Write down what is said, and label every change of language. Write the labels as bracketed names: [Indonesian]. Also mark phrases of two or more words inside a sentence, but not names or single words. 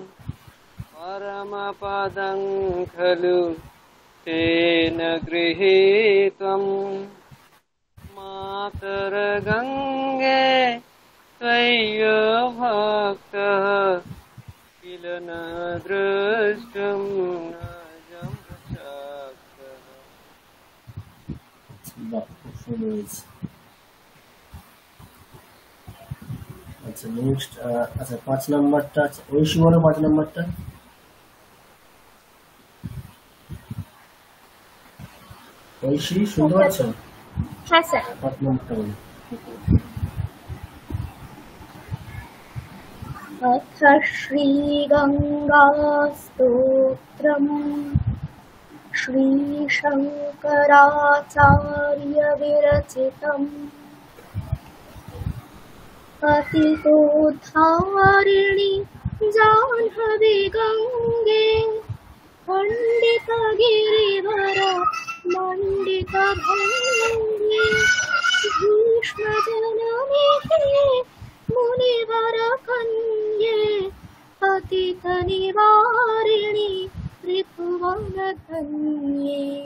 [Sanskrit] परमपदं खलु तेन गृहीतं मातर्गङ्गे त्वय्य भक्तः किल न द्रष्टुं न जमशक्तः। [Bangla] আচ্ছা নেক্সট। আচ্ছা 5 নম্বরটা, ঐশী বলো 5 নম্বরটা। ঐশী শুনতে পাচ্ছ? হ্যাঁ স্যার। 5 নম্বরটা বলো। [Sanskrit] अथ श्रीगङ्गास्तोत्रम् श्रीशङ्कराचार्यविरचितम् पतितोद्धारिणि जाह्नवी गङ्गे पण्डितगिरिवर मण्डितभङ्गे भीष्मजननिधे मुनिवर कन्ये पतित निवारिणि त्रिभुवन धन्ये।